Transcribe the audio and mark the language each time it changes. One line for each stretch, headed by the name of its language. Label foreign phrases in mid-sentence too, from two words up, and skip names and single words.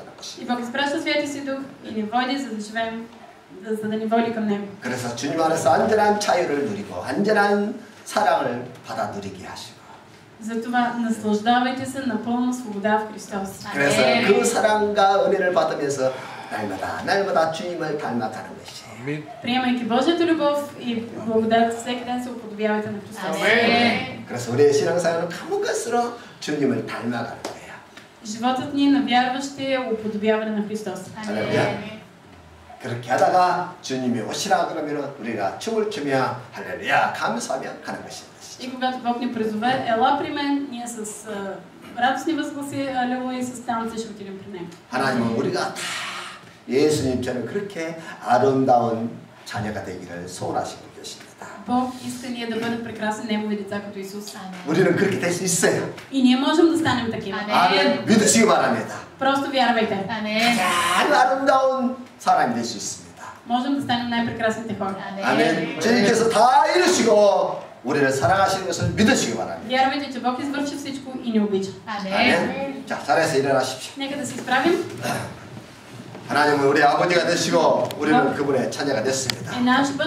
Bulgarian: И
Korean: 것입니다.
Bulgarian: Бог изпраща Святия си Дух и ни води, за да живеем, за да ни води към Него.
Korean: 그래서 주님 안에서 안전한 자유를 누리고 안전한 사랑을 받아 누리게 하시고
Bulgarian: Затова наслаждавайте се на пълна свобода в Христос.
Korean: 그래서 그 사랑과 은혜를 받으면서 날마다 주님을 닮아가는 것이에요. 아멘.
Bulgarian: Приемайки Божията любов и благодат, всеки ден се уподобявайте на Христос.
Korean: 그래서 우리의 신앙생활은 가문것으로 주님을 닮아가는 거예요.
Bulgarian: Животът ни на вярващи е уподобяване на Христос.
Korean: 할렐루야. 그렇게 하다가 주님이 오시라 그러면 우리가 춤을 추며 할렐루야 감사하며 가는 것입니다.
Bulgarian: И когато Бог ни призове, ела при мен, ние с радостни възгласи, алелуя, и с танци ще отидем при Него.
Korean: 하나님은 우리가 다 예수님처럼 그렇게 아름다운 자녀가 되기를 소원하시고 계십니다.
Bulgarian: Бог иска ние да бъдем прекрасни Негови деца като Исус.
Korean: 우리는 그렇게 될 수 있어요.
Bulgarian: И ние можем да станем такива.
Korean: 아멘. 믿으시기 바랍니다.
Bulgarian: Просто вярвайте.
Korean: 가장 아름다운 사람이 될 수 있습니다.
Bulgarian: Можем да станем най-прекрасните хора.
Korean: 아멘. 주님께서 다 이루시고 우리를 사랑하시는 것을 믿으시기 바랍니다.
Bulgarian: Вярвайте, че Бог извърши всичко и ни обича.
Korean: 아멘. 자, 자리에서 일어나십시오.
Bulgarian: Нека да се изправим.
Korean: 하나님은 우리 아버지가 되시고 우리는 그분의 자녀가 됐습니다.
Bulgarian: И наш Бог